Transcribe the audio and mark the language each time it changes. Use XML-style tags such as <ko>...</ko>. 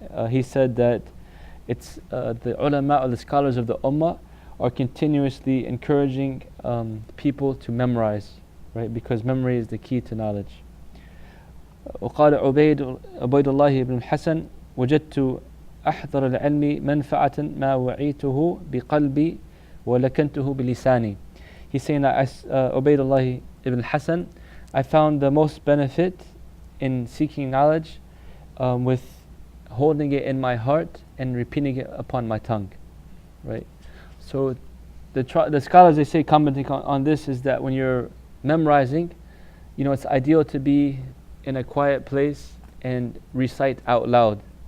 <en>He said that it's the ulama or the scholars of the ummah are continuously encouraging people to memorize, right? Because memory is the key to knowledge.</en> <ar>وقال عبيد الله بن الحسن وجدت أحضر العلم منفعة ما وعيته بقلبي ولكنته بلساني.</ar> <en>He's saying that as Ubaydullah ibn Hassan, I found the most benefit in seeking knowledge with holding it in my heart and repeating it upon my tongue. Right? So the scholars, they say, commenting on this, is that when you're memorizing, it's ideal to be in a quiet place and recite out loud.</en>